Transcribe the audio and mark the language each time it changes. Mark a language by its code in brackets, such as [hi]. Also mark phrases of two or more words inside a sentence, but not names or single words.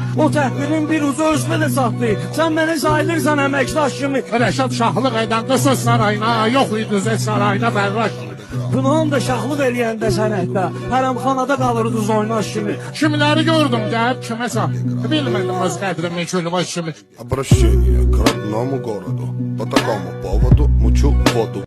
[az] O təhvirin bir ucu özünə də saxlayır. Sən məni sayılırsan əməkdaş kimi. Rəşad şahlıq edəndə söz sarayına, yox idi zət sarayına Fərraş. Günahın da şahlıq eləyəndə sənətdə. Hərəmxanada qalırdınız oynaş kimi. Kimiləri gördüm gəlib kiməsə. Bilmədim öz qədrimi külbaş kimi. [ru] Обращение к родному городу. По такому поводу мучу воду.